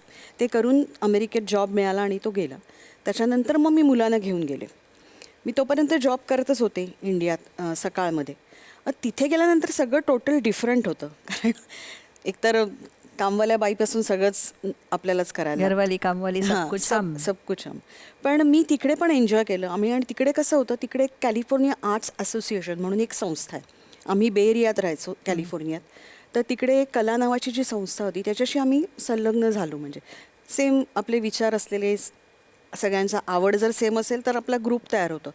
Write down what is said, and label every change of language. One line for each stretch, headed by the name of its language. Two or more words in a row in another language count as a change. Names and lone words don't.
Marathi: ते करून अमेरिकेत जॉब मिळाला आणि तो गेला. त्याच्यानंतर मग मी मुलांना घेऊन गेले. मी तोपर्यंत जॉब करतच होते इंडियात सकाळमध्ये. तिथे गेल्यानंतर सगळं
English: total different
Marathi: होतं. कारण एकतर कामवाल्या बाईपासून सगळंच आपल्यालाच करायला
Hindi: घरवाली कामवाली सब कुछ हम. सब कुछ हम.
Marathi: पण मी तिकडे पण एन्जॉय केलं आम्ही. आणि तिकडे कसं होतं, तिकडे कॅलिफोर्निया आर्ट्स असोसिएशन म्हणून एक संस्था आहे. आम्ही बे एरियात राहायचो कॅलिफोर्नियात. तर तिकडे कला नावाची जी संस्था होती त्याच्याशी आम्ही संलग्न झालो. म्हणजे सेम आपले विचार असलेले सगळ्यांचा आवड जर सेम असेल तर आपला ग्रुप तयार होतो.